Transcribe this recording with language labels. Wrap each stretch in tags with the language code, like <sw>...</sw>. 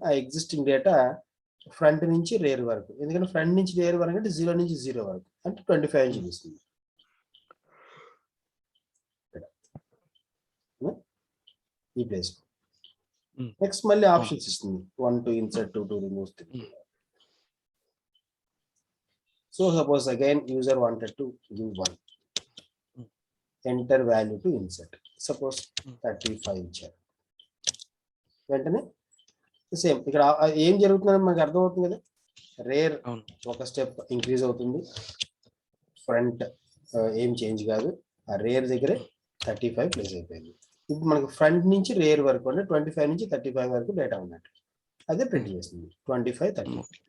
<te>ఆ existing data front నుంచి rare వరకు, ఎందుకంటే ఫ్రంట్ నుంచి రేర్ వరకు అంటే 0 నుంచి 0 వరకు అంటే 25 అని చూపిస్తుంది. ఈ ప్లేస్ నెక్స్ట్ మళ్ళీ ఆప్షన్స్ ఇస్తుంది 1 to insert, 2 to remove.</te> <en>So suppose again user wanted to give 1, enter value to insert, suppose 35 ఇచ్చారు.</en> <te>వెంటనే సేమ్ ఇక్కడ ఏం జరుగుతుందని మనకు అర్థమవుతుంది కదా, రేర్ ఒక స్టెప్ ఇంక్రీజ్ అవుతుంది, ఫ్రంట్ ఏం చేంజ్ కాదు, ఆ రేర్ దగ్గరే 35 ప్లేస్ అయిపోయింది. ఇప్పుడు మనకు ఫ్రంట్ నుంచి రేర్ వరకు అంటే 25 నుంచి 35 వరకు డేటా ఉన్నట్టు అదే ప్రింట్ చేస్తుంది 25, 35.</te>